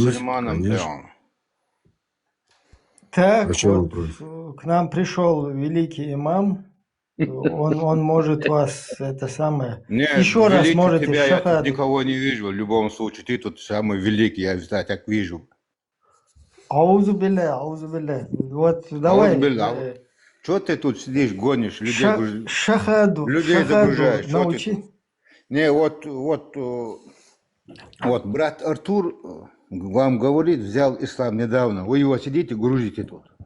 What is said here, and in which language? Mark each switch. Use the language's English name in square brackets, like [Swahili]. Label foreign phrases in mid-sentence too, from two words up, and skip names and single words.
[Russian] мусульманам. конечно. прям. Так, А чё вот вопрос? к нам пришел великий имам. Он может вас это самое. Нет, Еще раз великий можете тебя я тут шахаду. никого не вижу. В любом случае, ты тут самый великий, я так вижу. [Arabic] أعوذ بالله، أعوذ بالله. [Russian] Вот давай. Что ты тут сидишь, гонишь людей, Шахаду. людей загружаешь? Чё ты Научи. тут? Не, вот, брат Артур вам говорит, взял ислам недавно. Вы его сидите, грузите тут.